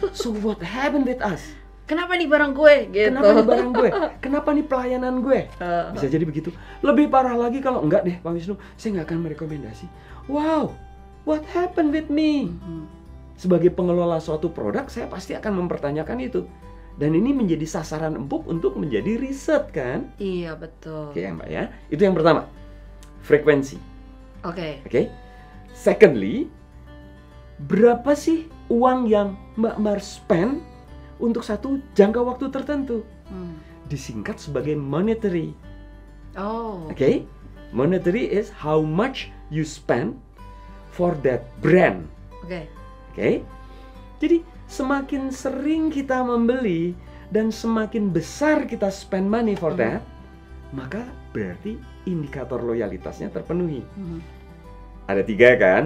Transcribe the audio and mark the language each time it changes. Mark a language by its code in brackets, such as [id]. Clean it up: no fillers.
[en] So what happened with us? [id] Kenapa nih barang gue? Gitu. Kenapa nih barang gue? Kenapa nih pelayanan gue? Bisa jadi begitu. Lebih parah lagi kalau enggak deh Pak Wisnu, saya nggak akan merekomendasi. [en] Wow, what happened with me? [id] Sebagai pengelola suatu produk, saya pasti akan mempertanyakan itu. Dan ini menjadi sasaran empuk untuk menjadi riset kan? Iya, betul. Oke ya Mbak ya. Itu yang pertama. Frekuensi. Oke. Oke. Secondly, berapa sih uang yang Mbak Mar spend untuk satu jangka waktu tertentu? Disingkat sebagai monetary. Oh. Oke. [en] Monetary is how much you spend for that brand. [id] Oke. Oke. Jadi semakin sering kita membeli dan semakin besar kita [en] spend money for that, [id] maka berarti indikator loyalitasnya terpenuhi. Ada 3 kan?